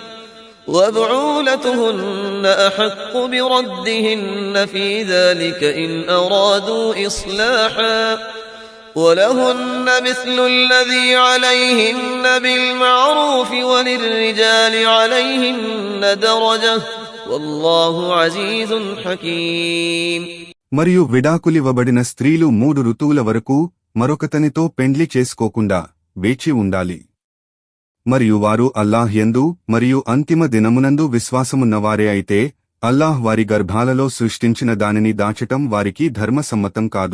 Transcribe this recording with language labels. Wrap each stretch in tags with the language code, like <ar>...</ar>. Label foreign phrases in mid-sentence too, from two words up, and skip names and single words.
<ar>وبعولتهن أحق بردهن في ذلك إن أرادوا إصلاحا ولهن مثل الذي عليهن بالمعروف وللرجال عليهن درجة والله عزيز حكيم.</ar> <te>మరియు విడాకులివ్వబడిన స్త్రీలు 3 ఋతువుల వరకు మరొకతనితో పెండ్లి చేసుకోకుండా వేచి ఉండాలి. మరియు వారు అల్లాహ్ యందు మరియు అంతిమ దినమునందు విశ్వాసమున్నవారే అయితే అల్లాహ్ వారి గర్భాలలో సృష్టించిన దానిని దాచటం వారికి ధర్మసమ్మతం కాదు.</te>